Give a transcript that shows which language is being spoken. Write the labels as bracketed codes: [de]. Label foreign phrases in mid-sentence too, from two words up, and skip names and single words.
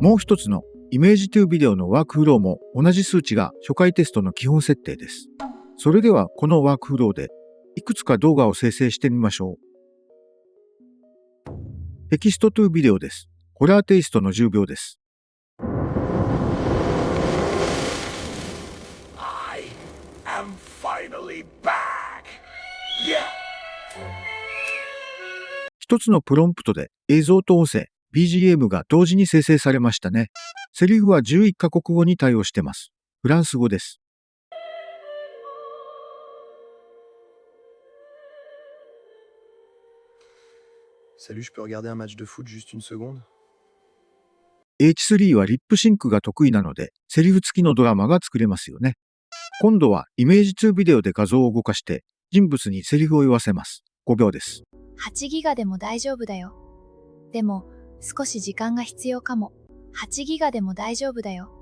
[ja] もう一つのイメージトゥービデオのワークフローも同じ数値が初回テストの基本設定です。それではこのワークフローでいくつか動画を生成してみましょう。テキストトゥービデオです。ホラーテイストの10秒です。 [en] I am finally back. Yeah. [ja] 一つのプロンプトで映像と音声、BGM が同時に生成されましたね。セリフは11カ国語に対応してます。フランス語です。 [fr] Salut, je peux regarder un match de foot juste une seconde? [ja] H3 はリップシンクが得意なので、セリフ付きのドラマが作れますよね。今度はイメージ2ビデオで画像を動かして、 人物にセリフを言わせます。5秒です。 8ギガでも大丈夫だよ。でも、少し時間が必要かも。8ギガでも大丈夫だよ。